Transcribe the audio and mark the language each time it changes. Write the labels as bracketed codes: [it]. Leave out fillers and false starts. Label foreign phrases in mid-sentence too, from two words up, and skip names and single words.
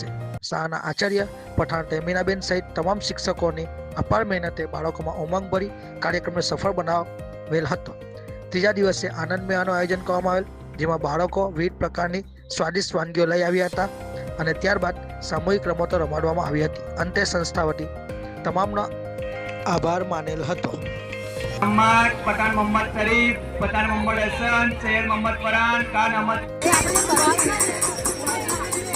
[gu] શાળાના આચાર્ય પઠાણ તેમીનાબેન સહિત તમામ શિક્ષકોની અપાર મહેનતે બાળકોમાં ઉમંગ ભરી કાર્યક્રમને સફળ બનાવેલ હતો. ત્રીજા દિવસે આનંદ મેળાનું આયોજન કરવામાં આવેલ, જેમાં બાળકો વિવિધ પ્રકારની સ્વાદિષ્ટ વાનગીઓ લઈ આવ્યા હતા અને ત્યારબાદ સામૂહિક રમતો રમાડવામાં આવી હતી. અંતે સંસ્થા વતી તમામનો આભાર માનેલ હતો. मोहम्मद पठान, मोहम्मद शरीफ, पठान मोहम्मद हसन, सैयद मोहम्मद फरहान, खान अहमद।